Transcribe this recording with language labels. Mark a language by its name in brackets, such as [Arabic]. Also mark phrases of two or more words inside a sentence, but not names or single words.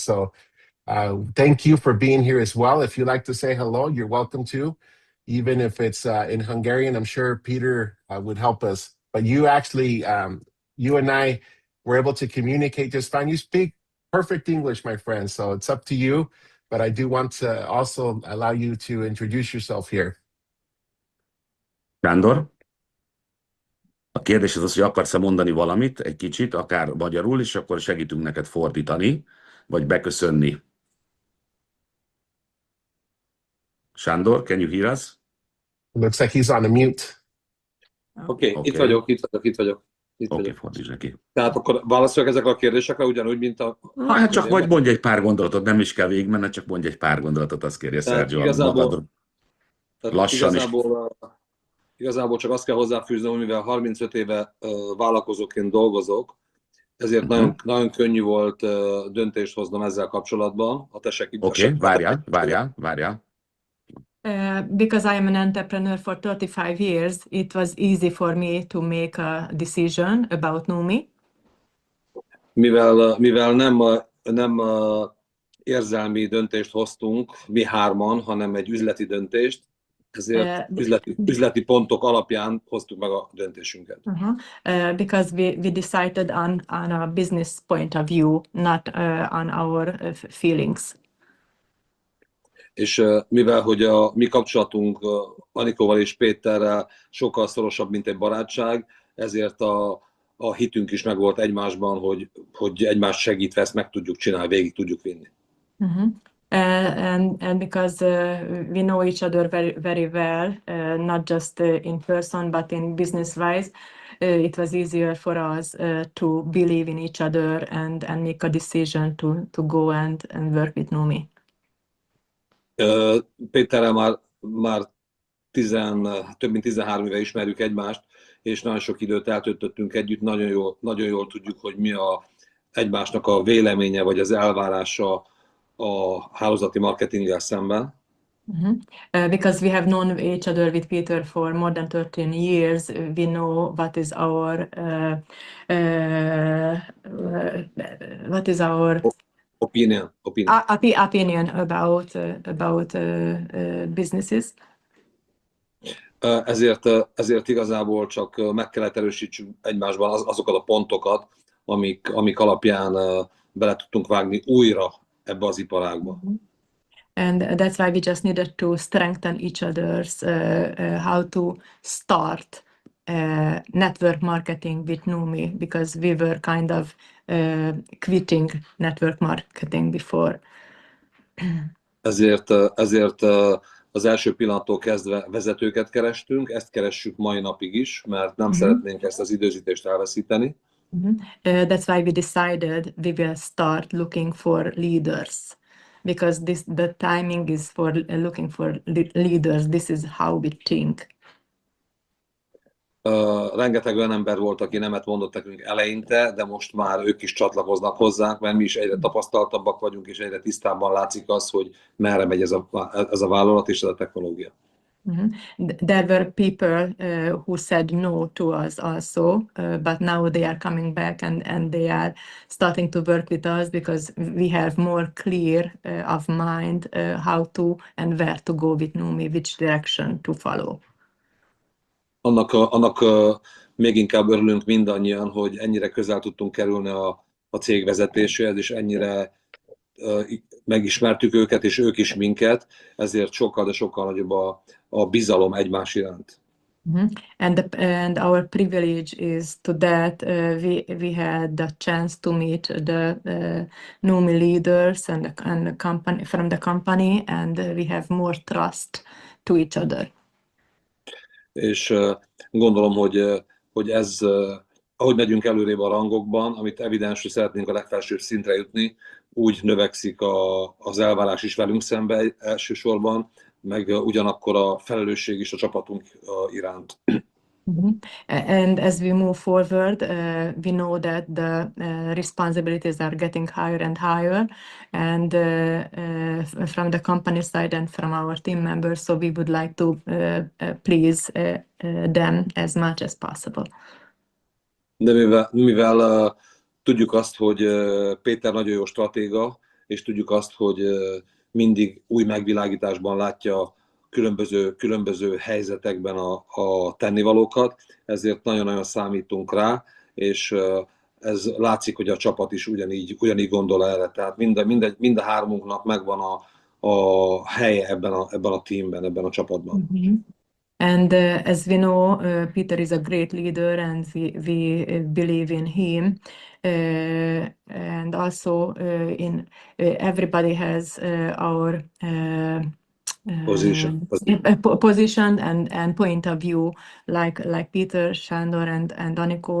[English] So thank you for being here as well. If you'd like to say hello, you're welcome to, even if it's in Hungarian. I'm sure Peter would help us. But you actually, you and I were able to communicate just fine. You speak perfect English, my friend. So it's up to you. But I do want to also allow you to introduce yourself here. [Hungarian] Sándor, a kérdés az, hogy akarsz-e mondani valamit, egy kicsit, akár magyarul, és akkor segítünk neked fordítani, vagy beköszönni. [English] Sándor, can you hear us? Looks like he's on a mute. [Hungarian] Oké, itt vagyok. Oké, fordíts neki. Tehát akkor válaszolok ezekre a kérdésekre ugyanúgy, mint a... Hát csak vagy mondj egy pár gondolatot, nem is kell végigmenni, csak mondj egy pár gondolatot, azt kérje Sergio. Lassan is. Igazából csak azt kell hozzáfűzni, hogy mivel 35 éve vállalkozóként dolgozok, ezért nagyon könnyű volt döntést hoznom ezzel kapcsolatban. Oké, várjál. [English] Because I am an entrepreneur for 35 years, it was easy for me to make a decision about Neumi. [Hungarian] Mivel nem érzelmi döntést hoztunk mi hárman, hanem egy üzleti döntést, ezért üzleti pontok alapján hoztuk meg a döntésünket. [English] Because we decided on a business point of view, not on our feelings. [Hungarian] És mivel hogy a mi kapcsolatunk Anikóval és Péterrel sokkal szorosabb, mint egy barátság, ezért a hitünk is megvolt egymásban, hogy egymást segítve ezt meg tudjuk csinálni, végig tudjuk vinni. [English] And because we know each other very well, not just in person, but in business-wise, it was easier for us to believe in each other and make a decision to go and work with Neumi. [Hungarian] Péterrel már több mint 13 éve ismerjük egymást, és nagyon sok időt eltöltöttünk együtt, nagyon jól tudjuk, hogy mi egymásnak a véleménye, vagy az elvárása a hálózati marketinggel szemben. [English] Because we have known each other with Peter for more than 13 years, we know what is our opinion about businesses. [Hungarian] Ezért igazából csak meg kellett erősítsünk egymásban azokat a pontokat, amik alapján bele tudtunk vágni újra ebbe az iparágba. [English] And that's why we just needed to strengthen each other's how to start network marketing with Neumi, because we were kind of quitting network marketing before. [Hungarian] Ezért az első pillanattól kezdve vezetőket kerestünk, ezt keressük mai napig is, mert nem szeretnénk ezt az időzítést elveszíteni. [English] That's why we decided we will start looking for leaders, because the timing is for looking for leaders. This is how we think. [Hungarian] Rengeteg olyan ember volt, aki nemet mondott nekünk eleinte, de most már ők is csatlakoznak hozzánk, mert mi is egyre tapasztaltabbak vagyunk, és egyre tisztábban látszik az, hogy merre megy ez a vállalat és ez a technológia. [English] There were people who said no to us also, but now they are coming back and they are starting to work with us because we have more clear of mind how to and where to go with Neumi, which direction to follow. [Hungarian] Annak még inkább örülünk mindannyian, hogy ennyire közel tudtunk kerülni a cég vezetéséhez, és ennyire megismertük őket, és ők is minket, ezért sokkal, de sokkal nagyobb a bizalom egymás iránt. [English] And our privilege is to that we had the chance to meet the Neumi leaders and the company from the company, and we have more trust to each other. [Hungarian] És gondolom, hogy ez, ahogy megyünk előrébb a rangokban, amit evidens, hogy szeretnénk a legfelsőbb szintre jutni, úgy növekszik az elvárás is velünk szembe elsősorban, meg ugyanakkor a felelősség is a csapatunk iránt. [English] And as we move forward, we know that the responsibilities are getting higher and higher, and from the company side and from our team members. So we would like to please them as much as possible. [Hungarian] De mivel tudjuk azt, hogy Péter nagyon jó stratéga, és tudjuk azt, hogy mindig új megvilágításban látja különböző helyzetekben a tennivalókat, ezért nagyon-nagyon számítunk rá, és ez látszik, hogy a csapat is ugyanígy gondol erre. Tehát mind a hármunknak megvan a helye ebben a teamben, ebben a csapatban. [English] And as we know, Peter is a great leader, and we believe in him. And also, everybody has our position and point of view, like Peter, Sándor, and Anikó.